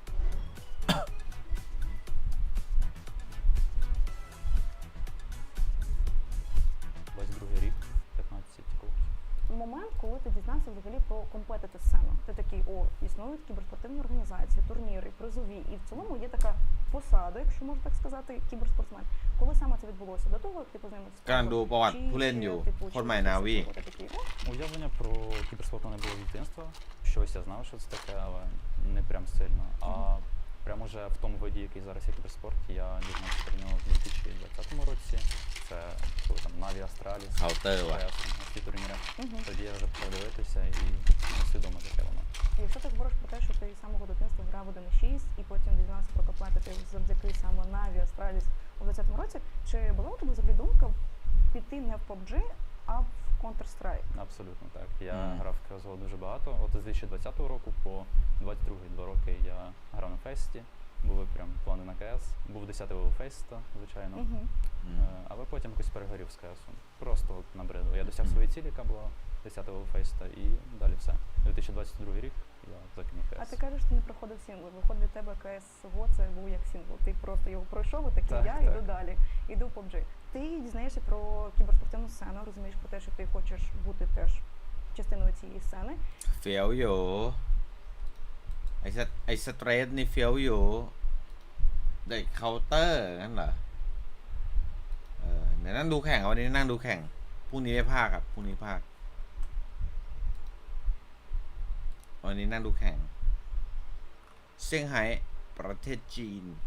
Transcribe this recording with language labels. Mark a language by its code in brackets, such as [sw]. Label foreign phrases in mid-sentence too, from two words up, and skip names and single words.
[uk] 22 рік, 15 років. Момент, коли ти дізнався взагалі про компетити сцену. Ти такий, існують кіберспортивні організації, турніри, призові, і в цілому є така посада, якщо можна так сказати, кіберспортсмен. Коли саме це відбулося? До того, як ти познайомився з [th] กำลังดูประวัติผู้เล่นอยู่คนใหม่นาวี [uk] Уявлення про кіберспорт у мене було з дитинства. Щось я знав, що це таке, але не прям сильно. А прямо вже в тому виді, який зараз є кіберспорт, я дізнався про нього в 2020 році. Це коли там Наві Астраліс, Counter, ва. ті турніри. Тоді я вже почав дивитися і усвідомив, яке воно. Якщо ти говориш про те, що ти з самого дитинства грав 1.6 і потім дізнався про компетити завдяки саме Наві Астраліс у 2020 році, чи була у тебе взагалі думка піти не в PUBG, а в Counter-Strike? Абсолютно так. Я грав в CSGO дуже багато. От з 2020 року по 22-2 роки я грав на фесті. Були прям плани на КС. Був 10-й левел феста, звичайно. Але потім якось перегорів з КСом. Просто от набридло. Я досяг своєї цілі, яка була 10-го левел феста, і далі все. 2022 рік я закинув КС. А ти кажеш, ти не проходив сингл. Виходить, для тебе КС-го це був як сингл. Ти просто його пройшов і такий, я йду далі, йду в PUBG. Ти дізнаєшся про кіберспортивну сцену, розумієш про те, що ти хочеш бути теж частиною цієї сцени. [th] เฟี้ยวอยู่ไอ้สเตรทนี่เฟี้ยวอยู่ได้เคาน์เตอร์นั่นเหรอเดี๋ยวนั่งดูแข่งวันนี้นั่งดูแข่งพรุ่งนี้ไม่พากครับพรุ่งนี้พาก วันนี้นั่งดูแข่งเซี่ยงไฮ้ประเทศจีน